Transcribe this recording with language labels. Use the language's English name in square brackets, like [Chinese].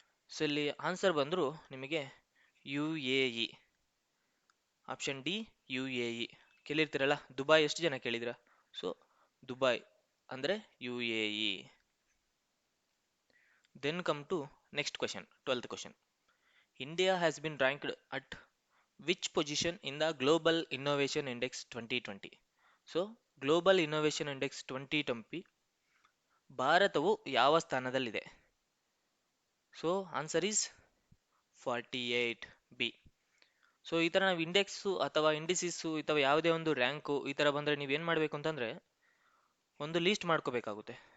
[Kannada] So ಇಲ್ಲಿ answer ಬಂದರೂ ನಿಮಗೆ UAE. Option D UAE. ಕೇಳಿರ್ತೀರಲ್ಲ, Dubai ಎಷ್ಟು ಜನ ಕೇಳಿದ್ರ? ಸೊ ದುಬೈ ಅಂದರೆ UAE. [English] Then come to next question, 12th question. India has been ranked at which position in the Global Innovation Index 2020? [Kannada] So global innovation index 2020 ಭಾರತವು ಯಾವ ಸ್ಥಾನದಲ್ಲಿದೆ? [English] So answer is 48B. [Kannada] So ಈ ಥರ ನಾವು index ಅಥವಾ ಇಂಡಿಸಿಸ್ಸು ಅಥವಾ ಯಾವುದೇ ಒಂದು ರ್ಯಾಂಕು ಈ ಥರ ಬಂದರೆ ನೀವೇನು ಮಾಡಬೇಕು ಅಂತಂದರೆ ಒಂದು ಲೀಸ್ಟ್ ಮಾಡ್ಕೋಬೇಕಾಗುತ್ತೆ.